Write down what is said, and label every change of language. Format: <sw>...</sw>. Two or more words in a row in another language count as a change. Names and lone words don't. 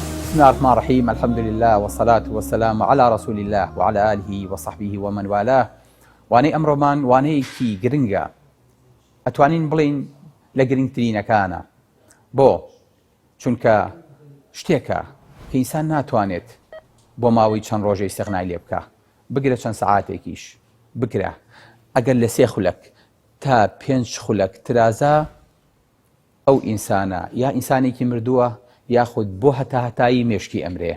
<ar>بسم الله الرحمن الرحيم. الحمد لله والصلاة والسلام على رسول الله وعلى آله وصحبه ومن والاه.</ar> <ckb>وانەی ئەمڕۆمان وانەیەکی گرنگە، ئەتوانین بڵین لە گرنگترینەکانە، بۆ چونکە شتێکە کە ئینسان ناتوانێت بۆ ماوەی چەند ڕۆژەی استیغنای لێ بکە، بگرە چەند سەعاتێکیش بکرە، ئەگەر لە 3 خولەک تا 5 خولەک ترازە، ئەو ئینسانە یا ئینسانێکی مردووە یاخود بۆ هەتایی مێشکی ئەمرێ.</ckb>